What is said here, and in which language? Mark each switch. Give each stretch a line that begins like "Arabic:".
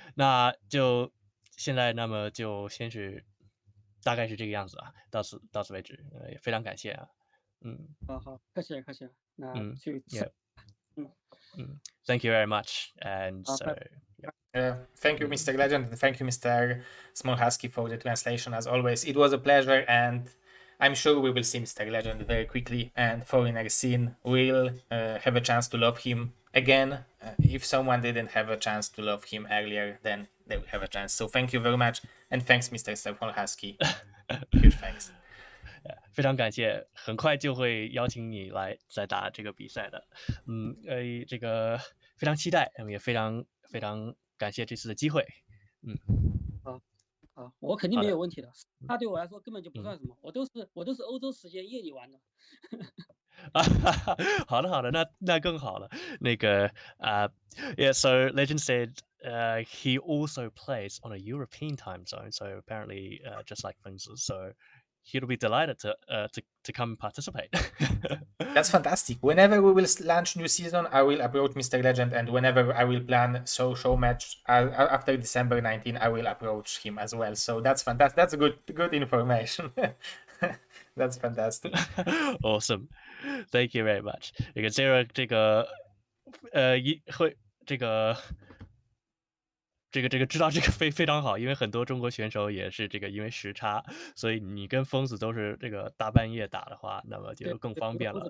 Chinese: 那就现在，那么就先是大概是这个样子啊，到此为止，也非常感谢啊，好，客气了，那就
English: Thank you very much, and so thank you, Mr. Legend, and thank you, Mr. Small Husky, for the translation. As always, it was a pleasure, and I'm sure we will see Mr. Legend very quickly, and foreigner scene will have a chance to love him again. If someone didn't have a chance to love him earlier, then they will have a chance. So thank you very much, and thanks, Mr. Small Husky. Huge thanks.
Chinese: 非常感谢，很快就会邀请你来再打这个比赛的。这个非常期待，也非常非常感谢这次的机会。好，我肯定没有问题的。他对我来说根本就不算什么，我都是欧洲时间夜里玩的。好的，那更好了。那个
English: yeah, so Legend said he also plays on a European time zone, so apparently just like Fengzi, so he'll be delighted to come participate. That's fantastic. Whenever we will launch new season, I will approach Mr. Legend, and whenever I will plan show match after December 19, I will approach him as well. So that's fantastic. That's good information. That's fantastic. Awesome. Thank you very much.
Chinese: 这个 Zero 这个会这个这个知道这个非常好，因为很多中国选手也是这个因为时差，所以你跟疯子都是这个大半夜打的话，那么就更方便了。